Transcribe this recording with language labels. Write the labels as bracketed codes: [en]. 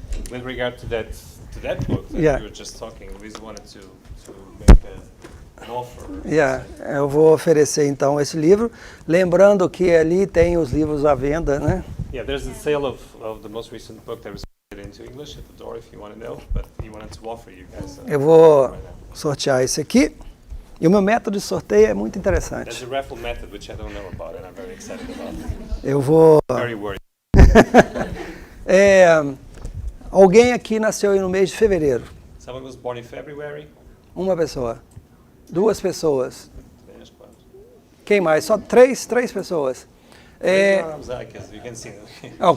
[en] With regard to that book that Yeah. we were just talking, we wanted to make an offer. [pt] Eu vou oferecer então esse livro, lembrando que ali tem os livros à venda, né? [en] Yeah, there's the sale of the most recent book that was put into English at the door if you want to know, but he wanted to offer you guys. [pt] Eu vou sortear esse aqui. E o meu método de sorteio é muito interessante. [en] There's a raffle method which I don't know about and I'm very excited about. [pt] Eu vou... [en] Very worried. [pt] Alguém aqui nasceu no mês de fevereiro. [en] Someone was born in February. [pt] Uma pessoa. Duas pessoas. [en] There's [pt] quatro. Quem mais? Só três pessoas. [en] Raise your arms, because you can see them.